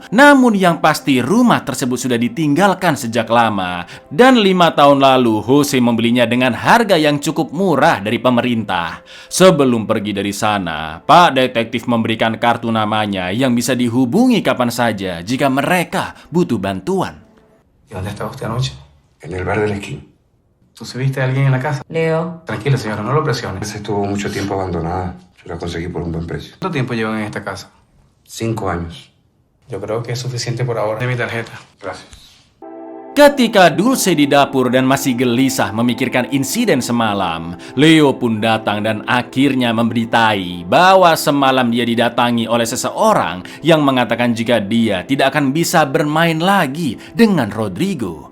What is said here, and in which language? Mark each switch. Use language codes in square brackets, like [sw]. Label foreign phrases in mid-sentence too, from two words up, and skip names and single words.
[id] Namun yang pasti rumah tersebut sudah ditinggalkan sejak lama. Dan 5 tahun lalu Jose membelinya dengan harga yang cukup murah dari pemerintah. Sebelum pergi dari sana, Pak Detektif memberikan kartu namanya yang bisa dihubungi kapan saja jika mereka butuh bantuan. [es] ¿Y dónde estaba usted anoche? En el bar de la esquina. ¿Tú se viste a alguien en la casa? Leo, Tranquila, señora, no lo presione. Esa estuvo mucho tiempo abandonada. Yo la conseguí por un buen precio. ¿Cuánto tiempo llevan en esta casa? 5 años. Yo creo que es suficiente por ahora. De mi tarjeta. Gracias. [id] Ketika Dulce di dapur dan masih gelisah memikirkan insiden semalam, Leo pun datang dan akhirnya memberitai bahwa semalam dia didatangi oleh seseorang yang mengatakan jika dia tidak akan bisa bermain lagi dengan Rodrigo.